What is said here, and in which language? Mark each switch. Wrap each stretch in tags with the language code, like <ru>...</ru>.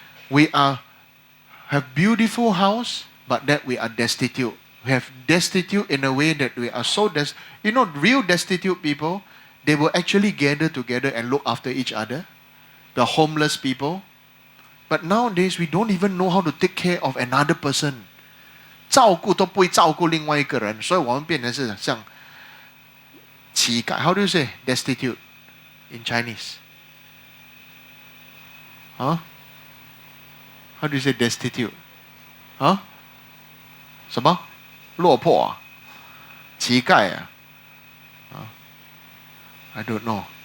<en>We have beautiful house, but that we are destitute. We have destitute in a way that we are so real destitute people, they will actually gather together and look after each other. The homeless people. But nowadays we don't even know how to take care of another person.</en> <zh>照顾都不会照顾另外一个人，所以我们变成是像乞丐。</zh> <en>How do you say destitute in Chinese? Huh? How do you say destitute?</en> <zh>Huh? 什么？落魄啊？乞丐啊？</zh> <en>I don't know.</en>